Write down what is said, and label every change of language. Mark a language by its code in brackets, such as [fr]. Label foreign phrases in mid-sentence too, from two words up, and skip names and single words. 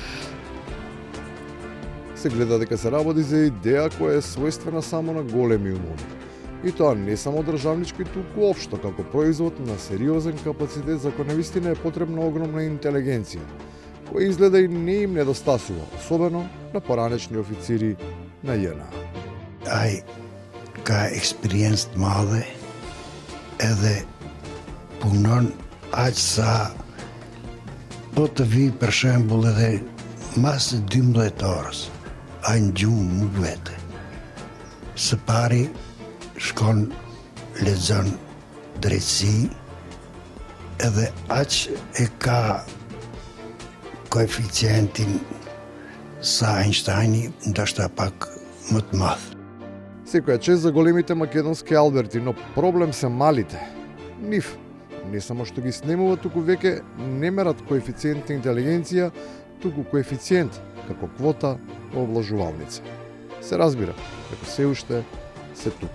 [mk] се гледа дека се работи за идеја која е својствена само на големи умови. И тоа не само државнички, туку општо како производ на сериозен капацитет за кој навистина е потребна огромна интелигенција, која изгледа и не им недостасува, особено на поранешни официри на JNA. [sq] Ai ka experienced male edhe punon aq sa po të vi për shembull edhe mas 12 orës a në gjumë nuk vete. Së pari shkon lexon drejtësi edhe aq e ka koeficientin sa Einsteini ndoshta pak më të madh. [mk] Секоја чест за големите македонски алберти, но проблем се малите. Нив не само што ги снемува, туку веќе не мерат коефициент на интелигенција, туку коефициент како квота во облажувалница. Се разбира, како се уште се тука.